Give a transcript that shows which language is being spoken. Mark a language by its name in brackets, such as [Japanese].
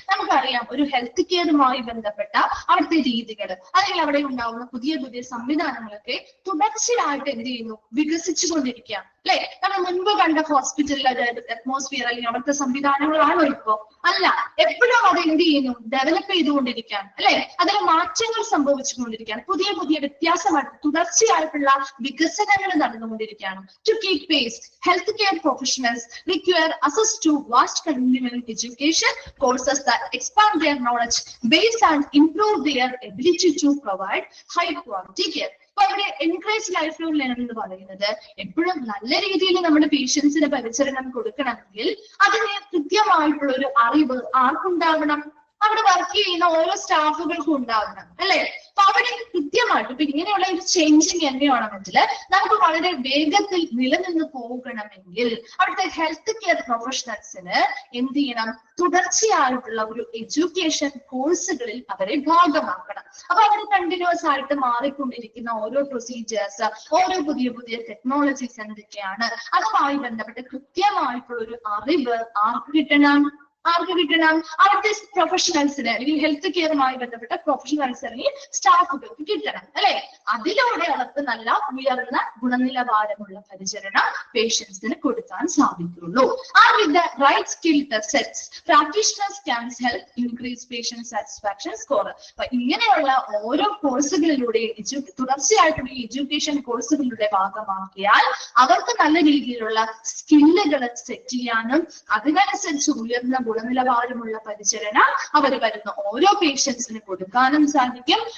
[Malayalam] നമുക്കറിയാം ഒരു ഹെൽത്ത് കെയറുമായി ബന്ധപ്പെട്ട അവിടുത്തെ രീതികൾ അല്ലെങ്കിൽ അവിടെ ഉണ്ടാവുന്ന പുതിയ പുതിയ സംവിധാനങ്ങളൊക്കെ തുടർച്ചയായിട്ട് എന്ത് ചെയ്യുന്നു, വികസിച്ചുകൊണ്ടിരിക്കുകയാണ്. അല്ലെ, നമ്മൾ മുൻപ് കണ്ട ഹോസ്പിറ്റലിൽ അറ്റ്മോസ്ഫിയർ അല്ലെങ്കിൽ അവിടുത്തെ സംവിധാനങ്ങളാണോ ഇപ്പോ? അല്ല, എപ്പോഴും അത് എന്ത് ചെയ്യുന്നു, ഡെവലപ്പ് ചെയ്തുകൊണ്ടിരിക്കുകയാണ്. അല്ലെ, അതിന് മാറ്റങ്ങൾ സംഭവിച്ചുകൊണ്ടിരിക്കുകയാണ്. പുതിയ പുതിയ വ്യത്യാസമായിട്ട് തുടർച്ചയായിട്ടുള്ള വികസനങ്ങൾ നടന്നുകൊണ്ടിരിക്കുകയാണ്. [English] To keep pace, health care professionals require access to vast continuing education courses that expand their knowledge base and improve their ability to provide high quality care. [Malayalam] അപ്പൊ അവിടെ എൻകറേജ് ലൈഫ് ലോങ് ലേണിംഗ് എന്ന് പറയുന്നത് എപ്പോഴും നല്ല രീതിയിൽ നമ്മുടെ പേഷ്യൻസിന് പരിചരണം കൊടുക്കണമെങ്കിൽ അതിന് കൃത്യമായിട്ടുള്ള ഒരു അറിവ് ആർക്കുണ്ടാവണം? അവിടെ വർക്ക് ചെയ്യുന്ന ഓരോ സ്റ്റാഫുകൾക്കും ഉണ്ടാവണം. അല്ലെ, അപ്പൊ അവിടെ കൃത്യമായിട്ട് ഇപ്പൊ ഇങ്ങനെയുള്ള ഒരു ചേഞ്ചിങ് എന്നെയാണെങ്കിൽ നമുക്ക് വളരെ വേഗത്തിൽ നിലനിന്ന് പോകണമെങ്കിൽ അവിടുത്തെ ഹെൽത്ത് കെയർ പ്രൊഫഷണൽസിന് എന്ത് ചെയ്യണം? തുടർച്ചയായിട്ടുള്ള ഒരു എഡ്യൂക്കേഷൻ കോഴ്സുകളിൽ അവരെ ഭാഗമാക്കണം. അപ്പൊ അവർ കണ്ടിന്യൂസ് ആയിട്ട് മാറിക്കൊണ്ടിരിക്കുന്ന ഓരോ പ്രൊസീജിയേഴ്സ്, ഓരോ പുതിയ പുതിയ ടെക്നോളജീസ് എന്തൊക്കെയാണ്, അതുമായി ബന്ധപ്പെട്ട് കൃത്യമായിട്ടുള്ള ഒരു അറിവ് ആർക്ക് കിട്ടണം? ആർക്ക് കിട്ടണം? അവിടുത്തെ പ്രൊഫഷണൽസിന് അല്ലെങ്കിൽ ഹെൽത്ത് കെയറുമായി ബന്ധപ്പെട്ട പ്രൊഫഷണൽസ് അല്ലെങ്കിൽ സ്റ്റാഫുകൾക്ക് കിട്ടണം അല്ലെ. അതിലൂടെ അവർക്ക് നല്ല ഉയർന്ന ഗുണനിലവാരമുള്ള പരിചരണം പേഷ്യൻസിന് കൊടുക്കാൻ സാധിക്കുള്ളൂ. [English] And with the right skill sets, practitioners can help increase patient satisfaction score. [Malayalam] അപ്പൊ ഇങ്ങനെയുള്ള ഓരോ കോഴ്സുകളിലൂടെ തുടർച്ചയായിട്ടുള്ള എഡ്യൂക്കേഷൻ കോഴ്സുകളുടെ ഭാഗമാക്കിയാൽ അവർക്ക് നല്ല രീതിയിലുള്ള സ്കില്ലുകൾ സെറ്റ് ചെയ്യാനും അതിനനുസരിച്ച് ഉയർന്ന ഗുണനിലവാരമുള്ള പരിചരണം അവർ വരുന്ന ഓരോ പേഷ്യൻസിന് കൊടുക്കാനും സാധിക്കും.